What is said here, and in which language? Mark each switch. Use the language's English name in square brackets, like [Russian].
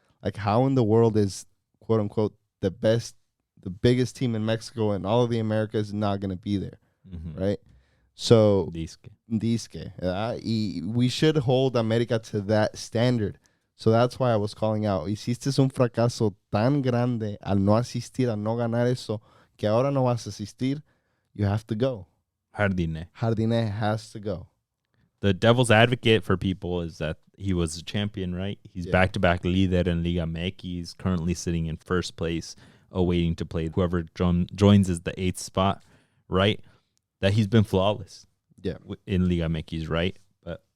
[English] Like, how in the world is, quote unquote, the biggest team in Mexico and all of the Americas not going to be there, right? So, [Spanish] Disque. [English] We should hold America to that standard. So that's why I was calling out. [Spanish] Hiciste un fracaso tan grande al no asistir, al no ganar eso, que ahora no vas a asistir. [English] You have to go. Jardine has to go. The devil's advocate for people is that he was a champion, right? He's back-to-back leader in Liga MX. He's currently sitting in first place, awaiting to play whoever joins as the 8th spot, right? That he's been flawless in Liga MX, right? But